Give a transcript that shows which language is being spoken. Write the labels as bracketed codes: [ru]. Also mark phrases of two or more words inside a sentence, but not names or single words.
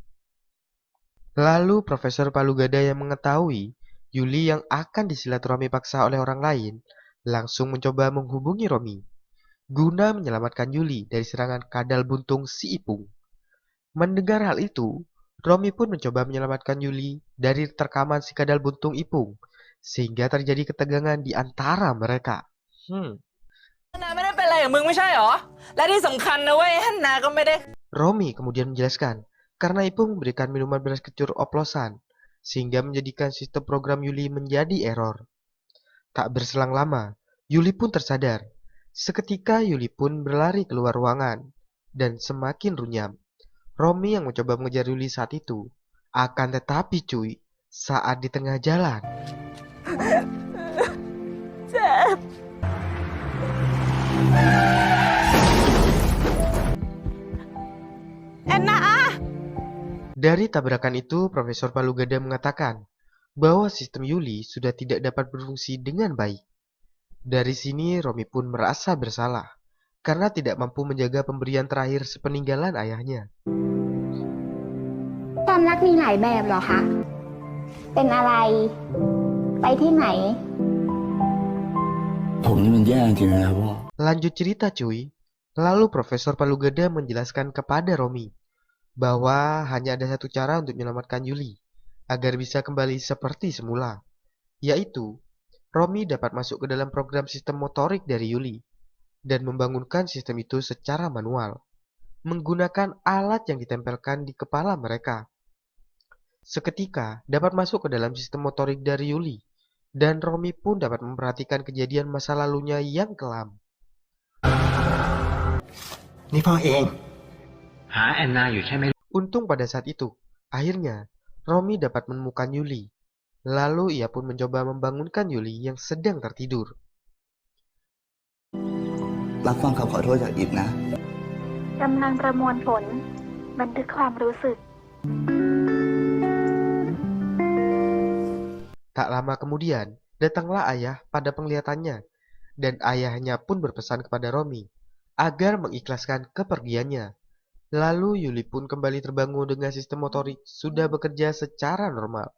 [id] Lalu Profesor Palugada yang mengetahui Yuli yang akan disilaturahmi paksa oleh orang lain, langsung mencoba menghubungi Romi, guna menyelamatkan Yuli dari serangan kadal buntung si Ipung. Mendengar hal itu, Romi pun mencoba menyelamatkan Yuli dari terkaman si kadal buntung Ipung, sehingga terjadi ketegangan di antara mereka. [th] นาไม่ได้เป็นอะไรกับมึงไม่ใช่หรอ และที่สำคัญนะเว้ยฮันนาก็ไม่ได้ [id] Romi kemudian menjelaskan, karena Ipung memberikan minuman beras kencur oplosan, sehingga menjadikan sistem program Yuli menjadi error. Tak berselang lama, Yuli pun tersadar. Seketika Yuli pun berlari keluar ruangan, dan semakin runyam. Romi yang mencoba mengejar Yuli saat itu. Akan tetapi cuy, saat di tengah jalan, [th] เจ็บ แอนนา [id] dari tabrakan itu Profesor Palugada mengatakan bahwa sistem Yuli sudah tidak dapat berfungsi dengan baik. Dari sini Romi pun merasa bersalah karena tidak mampu menjaga pemberian terakhir sepeninggalan ayahnya. [th] ความรักมีหลายแบบเหรอคะ เป็นอะไร ไปที่ไหน ผมนี่มันแย่จริงๆนะครับพ่อ [id] Lanjut cerita cuy. Lalu Profesor Palugada menjelaskan kepada Romi bahwa hanya ada satu cara untuk menyelamatkan Yuli agar bisa kembali seperti semula, yaitu Romi dapat masuk ke dalam program sistem motorik dari Yuli dan membangunkan sistem itu secara manual menggunakan alat yang ditempelkan di kepala mereka. Seketika dapat masuk ke dalam sistem motorik dari Yuli dan Romi pun dapat memperhatikan kejadian masa lalunya yang kelam. [th] นี่พ่อเอง [id] Untung pada saat itu, akhirnya Romi dapat menemukan Yuli. Lalu ia pun mencoba membangunkan Yuli yang sedang tertidur. [th] รับฟังคำขอโทษจากอิดนะ กำลังประมวลผล บันทึกความรู้สึก [id] Tak lama kemudian, datanglah ayah pada penglihatannya, dan ayahnya pun berpesan kepada Romi agar mengikhlaskan kepergiannya. Lalu Yuli pun kembali terbangun dengan sistem motorik sudah bekerja secara normal.